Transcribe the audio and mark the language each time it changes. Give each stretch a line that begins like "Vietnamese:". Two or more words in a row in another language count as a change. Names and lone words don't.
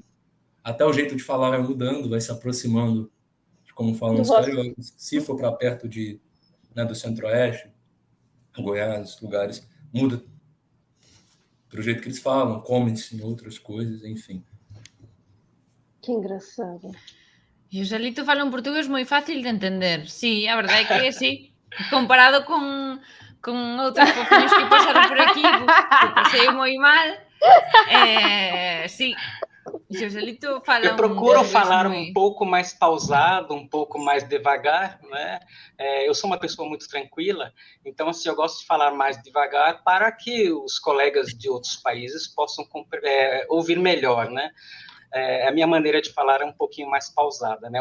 Portuguese: Até o jeito de falar vai mudando, vai se aproximando de como falam os cariocas. Se for para perto do Centro-Oeste, Goiás, lugares, muda para o jeito que eles falam, comem-se em outras coisas, enfim. Que engraçado.
Galician: E o Joselito fala un portugués moi fácil de entender. Sí, a verdade é que sí. Comparado con outros fofiños que pasaron por aquí, que pasei moi mal. Sí. Joselito fala
Portuguese: eu procuro falar um pouco mais pausado, um pouco mais devagar, né? Eu sou uma pessoa muito tranquila, então assim, eu gosto de falar mais devagar para que os colegas de outros países possam ouvir melhor, né? A minha maneira de falar é um pouquinho mais pausada, né?